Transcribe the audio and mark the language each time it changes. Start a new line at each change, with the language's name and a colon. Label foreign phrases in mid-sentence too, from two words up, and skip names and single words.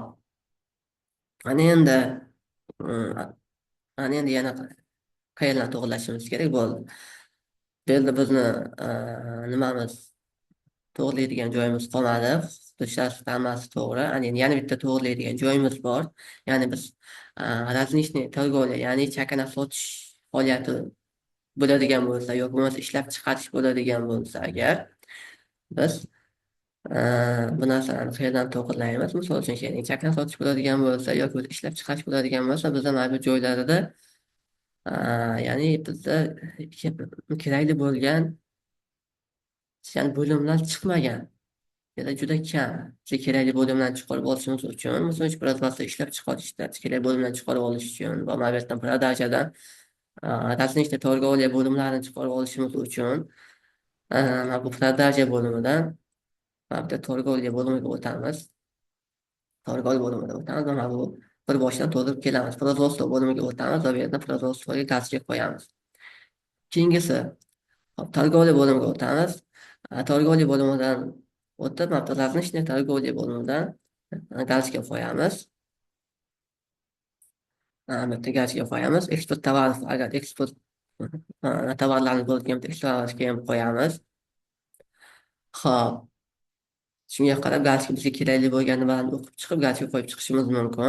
Uzbek: Ana endi yana qayerdan to'g'rilashimiz kerak bo'ldi. Bu yerda bizni nimamiz to'g'rilaydigan joyimiz qolmadi. Hammasi to'g'ri. Yana bitta to'g'rilaydigan joyimiz bor. Ya'ni biz
Russian: различный торговля,
Uzbek: ya'ni chakana sotish faoliyati bo'ladigan bo'lsa, yoki bo'lmasa ishlab chiqarish bo'ladigan bo'lsa, agar biz bu narsani qayerdan to'g'rilaymiz? Misol uchun, ya'ni chakana sotish bo'ladigan bo'lsa, yoki ishlab chiqarish bo'ladigan bo'lsa, bizda mana bu joylarida ya'ni bizda kerakli bo'lgan bo'limlar chiqmagan. Ya da juda kam. Bizga kerakli bo'limlarni chiqarib olishimiz uchun, misol uchun производство ishlab chiqarishda kerakli bo'limlarni chiqarib olish uchun va mana bu yerdan
Russian: продажаdan различный торговля
Uzbek: bo'limlarini chiqarib olishimiz uchun mana bu продажа bo'limidan mana bu торговля bo'limiga o'tamiz. Торговля bo'limiga o'tamiz va mana bu bir boshdan to'ldirib kelamiz. Производство bo'limiga o'tamiz va bu yerdan производствоga galchka qo'yamiz. Keyingisi торговля bo'limiga o'tamiz. Торговля bo'limidan o'tib,
Russian: различные торговля
Uzbek: bo'limidan galchka qo'yamiz. Bitta galchka qo'yamiz.
Russian: Экспорт товаров,
Uzbek: agar eksport tovarlarni bo'ladigan eksportga ham qo'yamiz. Xo'p, shunga qarab galchka bizga kerakli bo'lgan nimalarni o'qib chiqib, galchka qo'yib chiqishimiz mumkin.